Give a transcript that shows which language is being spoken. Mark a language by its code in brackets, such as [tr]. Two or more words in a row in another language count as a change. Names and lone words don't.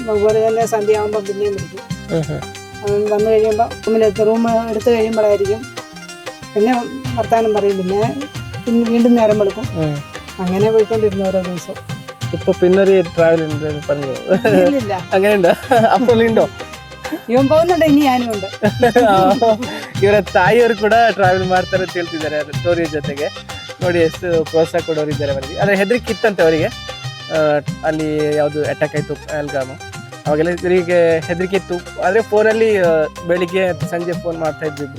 [ml] അതുപോലെ തന്നെ സന്ധ്യ ആകുമ്പം പിന്നെയും വിളിക്കും. അവൻ വന്നു കഴിയുമ്പോൾ റൂം എടുത്തു കഴിയുമ്പോഴായിരിക്കും പിന്നെ വർത്താനം പറയും. പിന്നെ വീണ്ടും നേരം വെളുക്കും. അങ്ങനെ പോയിക്കൊണ്ടിരുന്നു ഓരോ ദിവസം. ഇപ്പൊ പിന്നൊരു ട്രാവൽ പറഞ്ഞു ഇല്ല, അങ്ങനെയുണ്ടോ? ಅಪ್ಪಲಿಂಡೋ ಇವನ್ പോകുന്നുണ്ട്, ಇನ್ನು ഞാനും ഉണ്ട്. [kn] ಇವರ ತಾಯಿಯವರು ಕೂಡ ಟ್ರಾವೆಲ್ ಮಾಡ್ತಾರೆ ಅಂತ ಹೇಳ್ತಿದ್ದಾರೆ ಟೋರಿಯ ಜೊತೆಗೆ. ನೋಡಿ ಎಷ್ಟು ಪ್ರೋತ್ಸಾಹ ಕೊಡೋರಿದ್ದಾರೆ ಅವರಿಗೆ. ಆದರೆ ಹೆದರಿಕೆ ಇತ್ತಂತೆ ಅವರಿಗೆ, ಅಲ್ಲಿ ಯಾವುದು ಅಟ್ಯಾಕ್ ಆಯಿತು ಪಹಲ್ಗಾಮ್, ಅವಾಗೆಲ್ಲ ಇವರಿಗೆ ಹೆದರಿಕೆ ಇತ್ತು. ಆದರೆ ಫೋನಲ್ಲಿ ಬೆಳಿಗ್ಗೆ ಸಂಜೆ ಫೋನ್ ಮಾಡ್ತಾ ಇದ್ರು ಇಬ್ರು.